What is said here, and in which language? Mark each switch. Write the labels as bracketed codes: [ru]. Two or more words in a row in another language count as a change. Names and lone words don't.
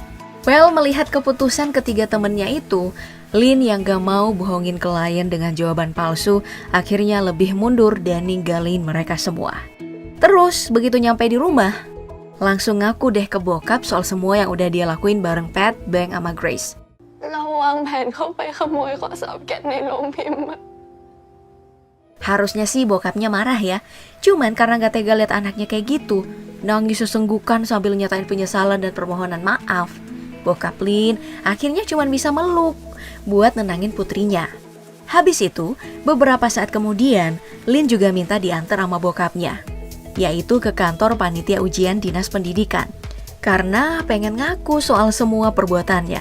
[id] Well, melihat keputusan ketiga temennya itu, Lin yang gak mau bohongin klien dengan jawaban palsu, akhirnya lebih mundur dan ninggalin mereka semua. Terus, begitu nyampe di rumah, langsung ngaku deh ke bokap soal semua yang udah dia lakuin bareng Pat, Bang, sama Grace. [th] เราวางแผนเข้าไปขโมยข้อสอบแกะในโรงพิมพ์อะ [id] Harusnya sih bokapnya marah ya. Cuman karena gak tega lihat anaknya kayak gitu, nangis sesenggukan sambil nyatain penyesalan dan permohonan maaf, bokap Lin akhirnya cuman bisa meluk buat nenangin putrinya. Habis itu, beberapa saat kemudian, Lin juga minta diantar sama bokapnya, yaitu ke kantor panitia ujian dinas pendidikan, karena pengen ngaku soal semua perbuatannya.